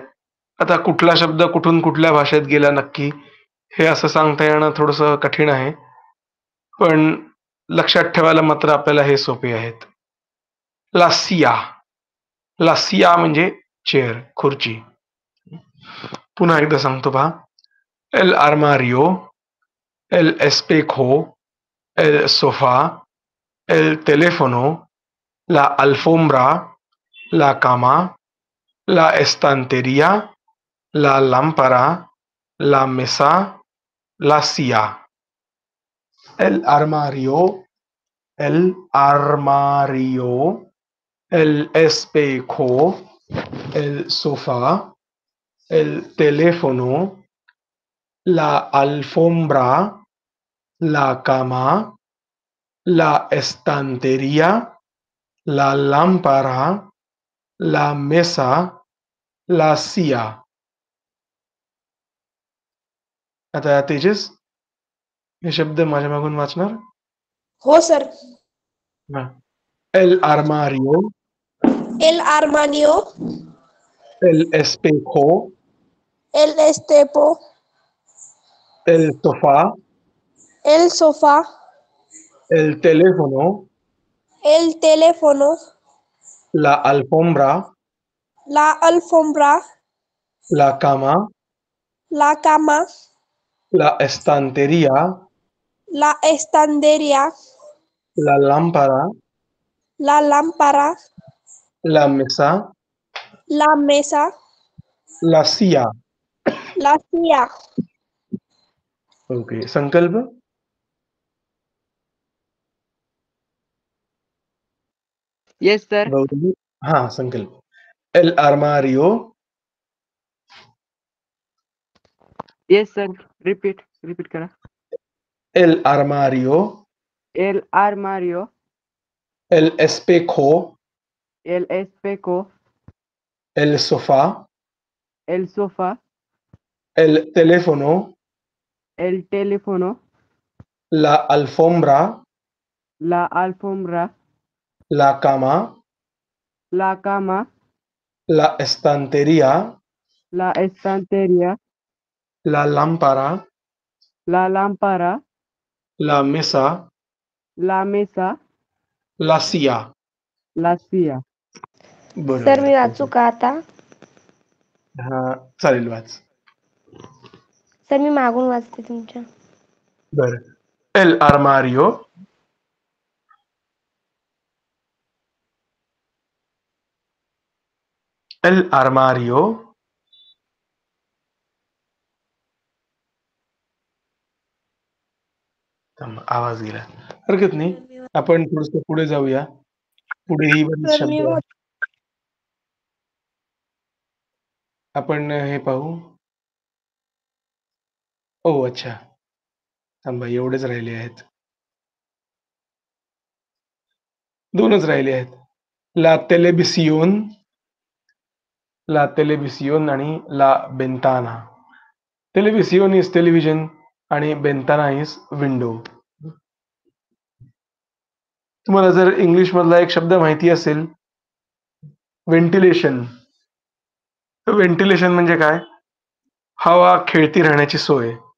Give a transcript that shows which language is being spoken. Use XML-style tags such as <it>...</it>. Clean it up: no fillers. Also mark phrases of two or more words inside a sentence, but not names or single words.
<mr>आता कुठला शब्द कुठून कुठल्या भाषेत गेला नक्की हे असं सांगता येणं थोडंसं कठीण आहे, पण लक्षात ठेवायला मात्र आपल्याला हे सोपे आहेत.</mr> <es>लासिया.</es> <mr>लासिया म्हणजे चेअर, खुर्ची. पुन्हा एकदा सांगतो पहा.</mr> <es>El armario. El espejo. El sofá. El teléfono. La alfombra. La cama. La estantería. La lámpara. La mesa. La silla. El armario. El armario. El espejo. El sofá. El teléfono. La alfombra. La cama. La estantería. La lámpara. La mesa. La silla.</es> <mr>आता तेजस हे शब्द माझ्या मागून वाचणार? हो सर.</mr> <es>El armario. El armanio. El espejo. El estepo. El sofá. El sofá. El teléfono. El teléfono. La alfombra. La alfombra. La cama. La cama. La estantería. La estandería. La lámpara. La lámpara. La mesa. La mesa. La silla. La silla.</es> <mr>ओके. संकल्प.</mr> <en>Yes sir.</en> <mr>हा, संकल्प.</mr> <es>El armario.</es> <en>Yes sir.</en> <mr>रिपीट करा.</mr> <es>El armario. El armario. El espejo. El espejo. El sofá. El sofá. El teléfono. El teléfono. La alfombra. La alfombra. La cama. La cama. La estantería. La estantería. La lámpara. La lámpara. La mesa. La mesa, La silla. la silla.</es> <mr>सर मी बरोबर. वाचू का आता? हा चालेल, वाच. सर मी मागून वाचते तुमच्या. बर.</mr> <es>El armario. El armario.</es> <mr>थांबा, आवाज गेला. हरकत नाही, आपण थोडस पुढे जाऊया. पुढेही बरेच सर मी शब्द आहेत. आपण हे पाहू. ओ अच्छा, थांबा, एवढेच राहिले आहेत. 2च राहिले आहेत.</mr> <es>La televisión, la televisión आणि la ventana.</es> <en>Television is television आणि Ventana is window.</en> <mr>तुम्हाला जर इंग्लिश मधला एक शब्द माहिती असेल, व्हेंटिलेशन. व्हेंटिलेशन म्हणजे काय? हवा खेळती राहण्याची सोय.</mr>